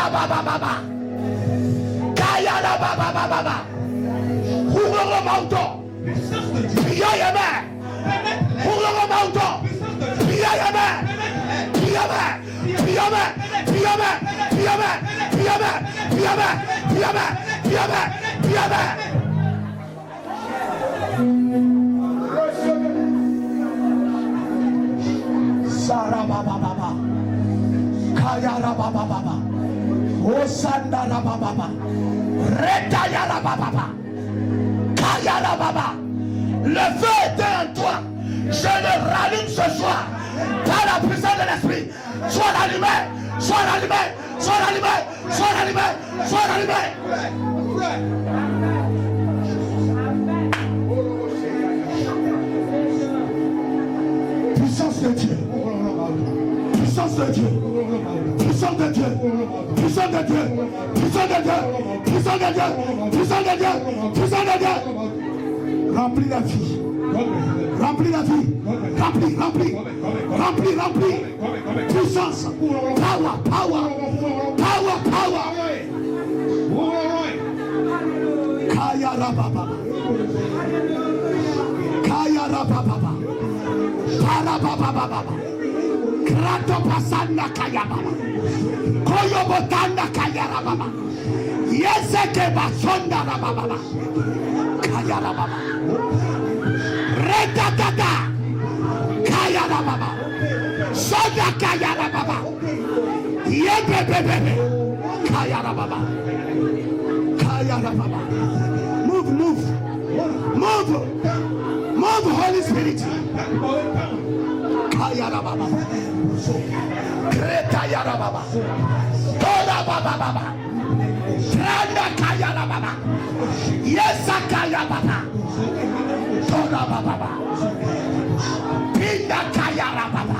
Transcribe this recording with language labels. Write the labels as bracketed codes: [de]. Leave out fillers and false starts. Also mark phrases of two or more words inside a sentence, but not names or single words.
[fr] baba baba Kayara baba baba Ouvre Mauto Priya yeme Ouvre Mauto Priya yeme Priya yeme Priya yeme Priya yeme Priya yeme Priya yeme Priya yeme Priya yeme Sara baba baba Kayara baba baba Osanda baba baba Reta yara baba baba Kayara baba. Le feu était en toi. Je le rallume ce soir par la puissance de l'esprit. Sois rallumé, sois rallumé, sois rallumé, sois rallumé, sois rallumé. Puissance de Dieu. Puissance de Dieu. Puissance de Dieu. Puissance de Dieu. Puissance de Dieu. Puissance de Dieu. Puissance de Dieu. Puissance de Dieu. Remplis la vie. Remplis la vie. Remplis, remplis. Remplis, remplis. Puissance. [en] Power, power. Power, power. Kaya rababa. Kaya rababa. Para baba baba. Krato pasanda kaya baba. Koyo botanda kaya rababa. Yeseke basonda rababa. Kaya rababa. Retatata. Kaya rababa. Soda kaya rababa. Yebebebebe. Kaya rababa. Kaya rababa. Move, move. Move. Move, Holy Spirit. Kaya rababa. Kreta ya rababa. Toda baba baba. Tranda kaya rababa. Yesa kaya baba. Toda baba baba. Pinda kaya rababa.